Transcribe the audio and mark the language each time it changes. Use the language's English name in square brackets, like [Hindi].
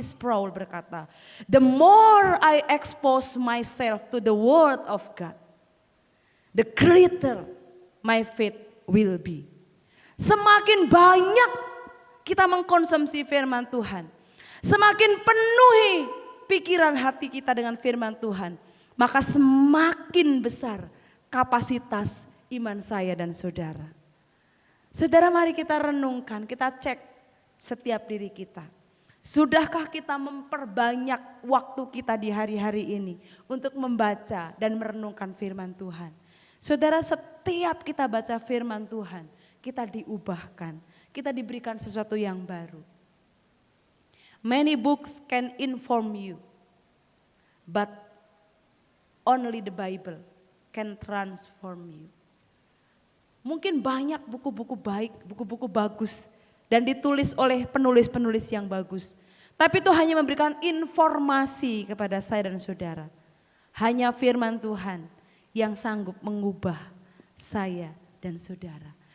[English] Sproul [Indonesian] berkata, [English] the more I expose myself to the word of God, the greater my faith will be. [Indonesian] Semakin banyak kita mengkonsumsi firman Tuhan, semakin penuhi pikiran hati kita dengan firman Tuhan, maka semakin besar kapasitas iman saya dan saudara. Saudara, mari kita renungkan, kita cek setiap diri kita. Sudahkah kita memperbanyak waktu kita di hari-hari ini untuk membaca dan merenungkan firman Tuhan? Saudara, setiap kita baca firman Tuhan, kita diubahkan, kita diberikan sesuatu yang baru. [English] Many books can inform you, but only the Bible can transform you. [Indonesian] Mungkin banyak buku-buku baik, buku-buku bagus dan ditulis oleh penulis-penulis yang bagus. Tapi itu hanya memberikan informasi kepada saya dan saudara. Hanya firman Tuhan yang sanggup mengubah saya dan saudara.